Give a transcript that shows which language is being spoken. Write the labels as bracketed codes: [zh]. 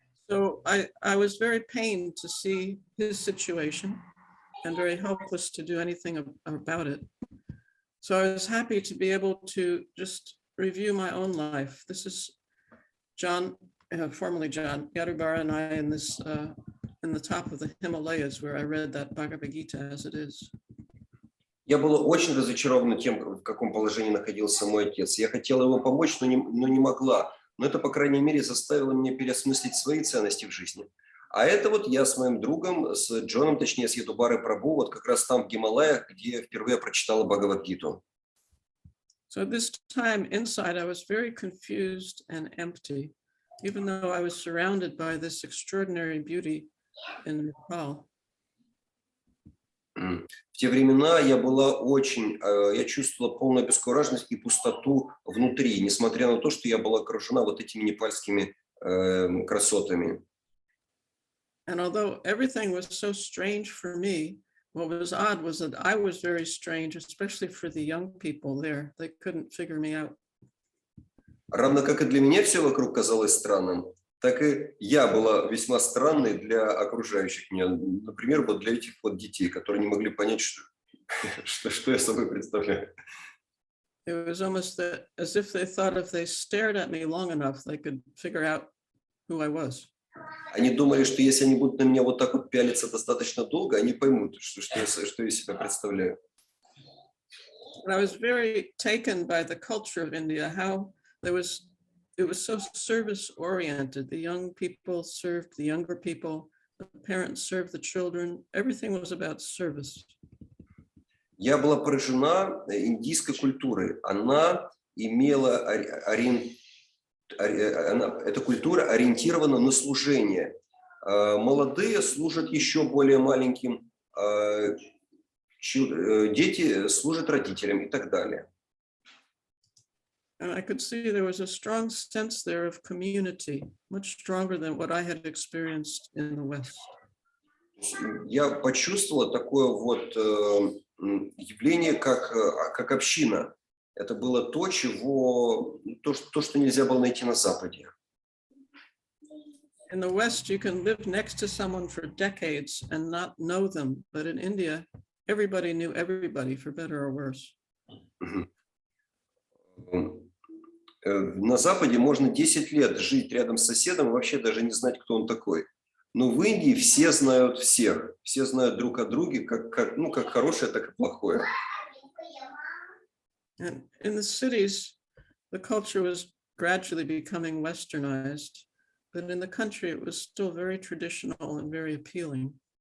[en] So I was very pained to see his situation and very helpless to do anything about it. So I was happy to be able to just review my own life. This is John, formerly John Yarubara, and I in this in the top of the Himalayas where I read that Bhagavad Gita as it is. [ru] Я был очень разочарован тем, в каком положении находился мой отец. Я хотела ему помочь, но не могла. Но это, по крайней мере, заставило меня переосмыслить свои ценности в жизни. А это вот я с моим другом, с Джоном, точнее, с Ядубарой Прабху, вот как раз там в Гималаях, где я впервые прочитала Бхагавад-гиту. [en] So at this time inside, I was very confused and empty, even though I was surrounded by this extraordinary beauty in Nepal. [ru] В те времена я чувствовала полную обескураженность и пустоту внутри, несмотря на то, что я была окружена вот этими непальскими красотами. [en] And although everything was so strange for me, what was odd was that I was very strange, especially for the young people there. They couldn't figure me out. [ru] Равно как и для меня все вокруг казалось странным, так и я была весьма странной для окружающих меня. Например, вот для этих вот детей, которые не могли понять, что я собой представляю. [en] It was almost as if they thought if they stared at me long enough, they could figure out who I was. [ru] Они думали, что если они будут на меня вот так вот пялиться достаточно долго, они поймут, что я из себя представляю. [en] And I was very taken by the culture of India, how it was so service oriented. The young people served the younger people, the parents served the children. Everything was about service. [ru] Я была поражена индийской культурой. Она имела эта культура ориентирована на служение. Молодые служат еще более маленьким, дети служат родителям и так далее. [en] And I could see there was a strong sense there of community, much stronger than what I had experienced in the West. [ru] Я почувствовала такое вот явление, как община. Это было то, что нельзя было найти на Западе. [en] In the West, you can live next to someone for decades and not know them. But in India, everybody knew everybody, for better or worse. [ru] На Западе можно 10 лет жить рядом с соседом и вообще даже не знать, кто он такой. Но в Индии все знают всех. Все знают друг о друге, как хорошее, так и плохое. [en] And in the cities, the culture was gradually becoming westernized. But in the country, it was still very traditional and very appealing.